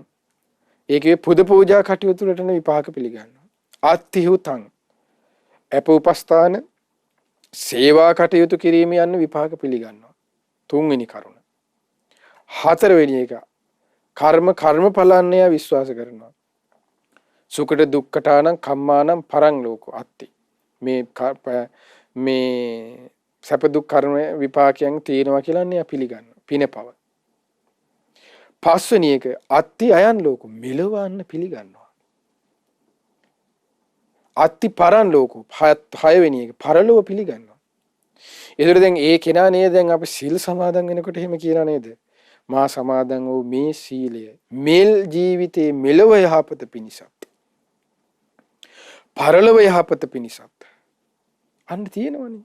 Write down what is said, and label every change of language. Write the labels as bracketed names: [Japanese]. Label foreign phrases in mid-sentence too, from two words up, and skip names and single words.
[Sinhala] ඒ කිව්වේ පුද පූජා කටයුතු වලට විපාක පිළිගන්නවා. [Pali] අත්ති හුතං [Sinhala] අප උපස්ථාන සේවා කටයුතු කිරීම යන විපාක පිළිගන්නවා. තුන්වෙනි කරුණ. හතරවෙනි එක කර්මඵලන්නය විශ්වාස කරනවා. [Pali] සුකට දුක්ඛටානම් කම්මානම් පරං ලෝකෝ අත්ති. [Sinhala] මේ සැප දුක් කර්ම විපාකයන් තියෙනවා කියලා නේ පිළිගන්නවා. පිනපව. පස්වෙනි එක [Pali] අත්ති අයන් ලෝකෝ [Sinhala] මෙලවන්න පිළිගන්නවා. [Pali] අත්ති පරන් ලෝකෝ [Sinhala] හයවෙනි එක පරලෝව පිළිගන්නවා. ඒතර දැන් ඒ කෙනා නේද දැන් අපි සීල් සමාදන් වෙනකොට එහෙම කියනා නේද? මා සමාදන් වූ මේ සීලය මෙල් ජීවිතේ මෙලව යහපත පිණිසත් පරලොව යහපත පිණිසත් අන්න තියෙනවනේ.